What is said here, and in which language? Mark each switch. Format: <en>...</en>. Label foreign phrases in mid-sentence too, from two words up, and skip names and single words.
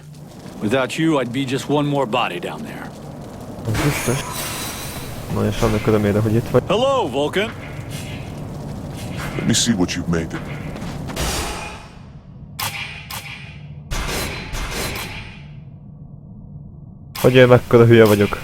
<en>Without you, I'd be just one more body down there.</en> <hu>Az biztos. Na és annak örömére, hogy itt vagy.</hu> <en>Hello, Vulcan! Let me see what you've made it.</en> <hu>Hogy én mekkora hülye vagyok.</hu>